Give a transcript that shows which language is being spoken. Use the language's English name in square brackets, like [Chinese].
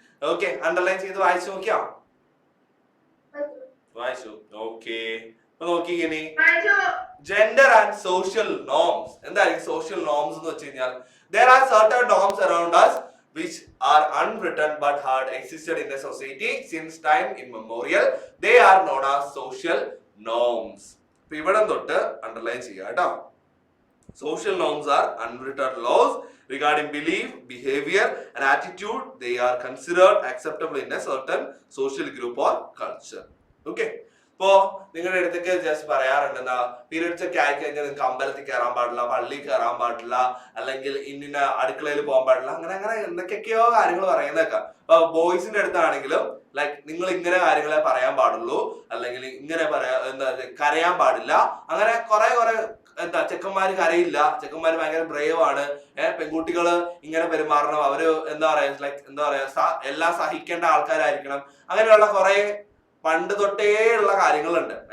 [Malayalam] Okay, underline ചെയ്ത് വായിച്ചു നോക്കിയാ? വായിച്ചു. ഓക്കെ, അപ്പൊ നോക്കിക്കേ, ജെൻഡർ ആൻഡ് സോഷ്യൽ നോംസ്. എന്തായിരിക്കും സോഷ്യൽ നോംസ് എന്ന് വെച്ച് കഴിഞ്ഞാൽ, [English] there are certain norms around us which are unwritten but had existed in the society since time immemorial. They are known as social norms. [Malayalam] ഇപ്പൊ ഇവിടെ തൊട്ട് underline ചെയ്യുക കേട്ടോ. [English] Social norms are unwritten laws regarding belief, behavior, and attitude. They are considered acceptable in a certain social group or culture. Okay. [Malayalam] ഇപ്പോ നിങ്ങളുടെ അടുത്തേക്ക് just പറയാറുണ്ട് എന്താ പീരിയഡ്സ് ഒക്കെ ആയി കഴിഞ്ഞാൽ നിങ്ങൾക്ക് അമ്പലത്തിൽ കയറാൻ പാടില്ല, പള്ളിയിൽ കയറാൻ പാടില്ല, അല്ലെങ്കിൽ ഇന്ന അടുക്കളയിൽ പോകാൻ പാടില്ല, അങ്ങനെ അങ്ങനെ എന്തൊക്കെയൊക്കെയോ കാര്യങ്ങൾ പറയുന്നേക്കാം. അപ്പൊ ബോയ്സിന്റെ അടുത്താണെങ്കിലും ലൈക്ക് നിങ്ങൾ ഇങ്ങനെ കാര്യങ്ങളെ പറയാൻ പാടുള്ളൂ, അല്ലെങ്കിൽ ഇങ്ങനെ പറയാ എന്താ കരയാൻ പാടില്ല, അങ്ങനെ കുറെ എന്താ ചെക്കന്മാര് കരയില്ല, ചെക്കന്മാര് ഭയങ്കര ബ്രേവ് ആണ്, പെൺകുട്ടികള് ഇങ്ങനെ പെരുമാറണം, അവര് എന്താ പറയാ ലൈക്ക് എന്താ പറയാ എല്ലാം സഹിക്കേണ്ട ആൾക്കാരായിരിക്കണം, അങ്ങനെയുള്ള കുറെ പണ്ട് തൊട്ടേ ഉള്ള കാര്യങ്ങളുണ്ട്.